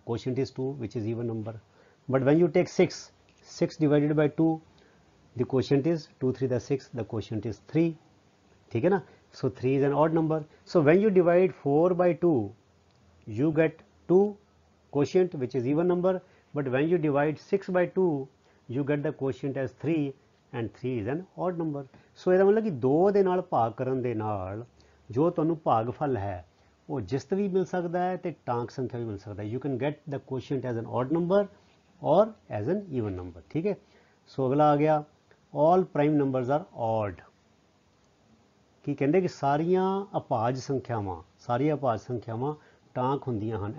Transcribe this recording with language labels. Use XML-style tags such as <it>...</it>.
<en>Quotient is 2, which is even number. But when you take 6, 6 divided by 2, the quotient is 2 3 the 6. The quotient is 3.</en> <hi>ठीक है ना?</hi> <en>So 3 is an odd number. So when you divide 4 by 2, you get 2 quotient, which is even number. But when you divide 6 by 2, you get the quotient as 3. And 3 is an odd number.</en> <pa>So ਇਹਦਾ ਮਤਲਬ ਕਿ 2 ਦੇ ਨਾਲ ਭਾਗ ਕਰਨ ਦੇ ਨਾਲ ਜੋ ਤੁਹਾਨੂੰ ਭਾਗਫਲ ਹੈ ਉਹ ਜਿਸਤ ਵੀ ਮਿਲ ਸਕਦਾ ਹੈ ਤੇ ਟਾਂਕ ਸੰਖਿਆ ਵੀ ਮਿਲ ਸਕਦਾ ਹੈ.</pa> <en>You can get the quotient as an odd number or as an even number.</en> <hi>ठीक है.</hi> <en>So</en> <pa>ਅਗਲਾ ਆ ਗਿਆ</pa> <en>all prime numbers are odd.</en> <pa>ਕੀ ਕਹਿੰਦੇ ਕਿ ਸਾਰੀਆਂ ਅਭਾਜ ਸੰਖਿਆਵਾਂ ਟਾਂਕ ਹੁੰਦੀਆਂ ਹਨ.</pa>